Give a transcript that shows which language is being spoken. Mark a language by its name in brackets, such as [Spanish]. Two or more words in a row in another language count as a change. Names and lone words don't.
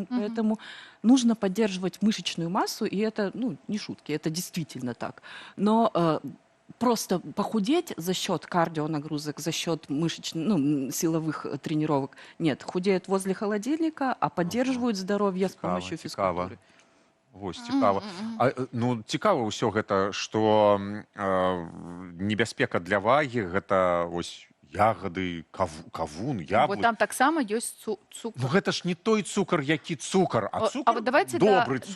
[Russian] Поэтому нужно поддерживать мышечную массу, и это, ну, не шутки, это действительно так. Но просто похудеть за счет кардионагрузок, за счет силовых тренировок – нет. Худеют возле холодильника, а поддерживают здоровье с помощью физкультуры. [Belarusian] Вось, цікава. Ну, цікава ўсё гэта, што небяспека для вагі, гэта вось ягоды, кавун, яблык. Вот там таксама ёсць цукар. Ну гэта ж не той цукар, які цукар, а цукар [Russian] вот давайте [Belarusian] добры цукар.